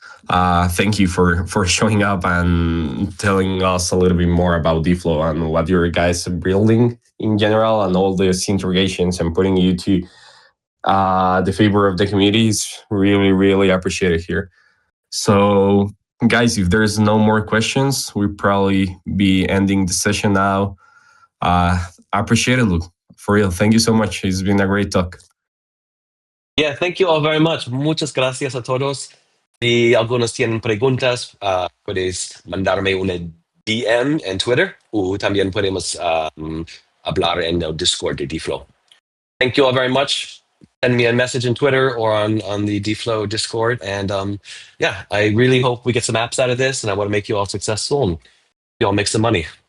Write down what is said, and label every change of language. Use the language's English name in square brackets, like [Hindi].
[English] Thank you for showing up and telling us a little bit more about DFlow and what your guys are building in general, and all these integrations, and putting you to the favor of the community is really appreciated here. So guys, if there's no more questions, we'll probably be ending the session now. I appreciate it, Luke. For real, thank you so much. It's been a great talk. Yeah, thank you all very much. [Spanish] Muchas gracias a todos. Si algunos tienen preguntas, puedes mandarme una DM en Twitter o también podemos hablar en el Discord de DFlow. [English] Thank you all very much. Send me a message in Twitter or on the DFlow Discord. And yeah, I really hope we get some apps out of this, and I want to make you all successful and you all make some money.